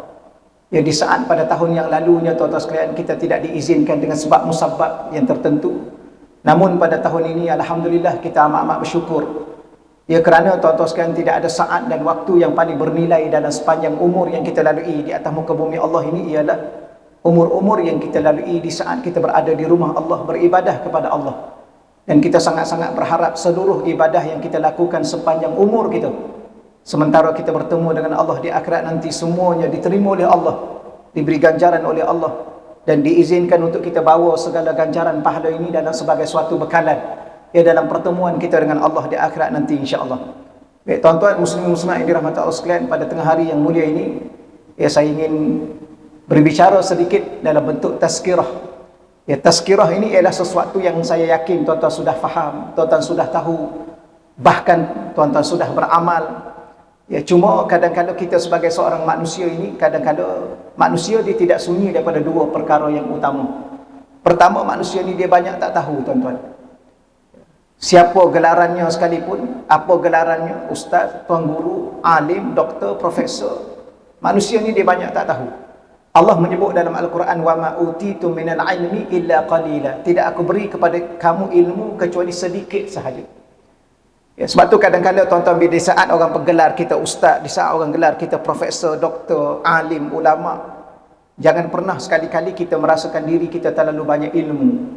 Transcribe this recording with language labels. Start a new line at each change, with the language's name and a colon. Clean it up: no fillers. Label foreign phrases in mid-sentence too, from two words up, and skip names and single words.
Malay: Ya, di saat pada tahun yang lalunya tuan-tuan sekalian kita tidak diizinkan dengan sebab musabab yang tertentu. Namun pada tahun ini alhamdulillah kita amat-amat bersyukur. Ya, kerana tuan-tuan sekalian tidak ada saat dan waktu yang paling bernilai dalam sepanjang umur yang kita lalui di atas muka bumi Allah ini ialah umur-umur yang kita lalui di saat kita berada di rumah Allah beribadah kepada Allah. Dan kita sangat-sangat berharap seluruh ibadah yang kita lakukan sepanjang umur kita, sementara kita bertemu dengan Allah di akhirat nanti, semuanya diterima oleh Allah, diberi ganjaran oleh Allah, dan diizinkan untuk kita bawa segala ganjaran pahala ini dalam sebagai suatu bekalan ya dalam pertemuan kita dengan Allah di akhirat nanti insya-Allah. Baik tuan-tuan muslimin muslimat yang dirahmati Allah sekalian, pada tengah hari yang mulia ini ya saya ingin berbicara sedikit dalam bentuk tazkirah. Ya, tazkirah ini ialah sesuatu yang saya yakin tuan-tuan sudah faham, tuan-tuan sudah tahu, bahkan tuan-tuan sudah beramal. Ya, cuma kadang-kadang kita sebagai seorang manusia ini, kadang-kadang manusia dia tidak sunyi daripada dua perkara yang utama. Pertama, manusia ni dia banyak tak tahu tuan-tuan. Siapa gelarannya sekalipun, apa gelarannya, ustaz, tuan guru, alim, doktor, profesor, manusia ni dia banyak tak tahu. Allah menyebut dalam Al-Quran,
Arabic: وما أوتيتم من العلم إلا قليلا,
Malay: tidak aku beri kepada kamu ilmu kecuali sedikit sahaja. Ya, sebab tu kadang-kadang tuan-tuan, di saat orang bergelar kita ustaz, di saat orang gelar kita profesor, doktor, alim, ulama, jangan pernah sekali-kali kita merasakan diri kita terlalu banyak ilmu.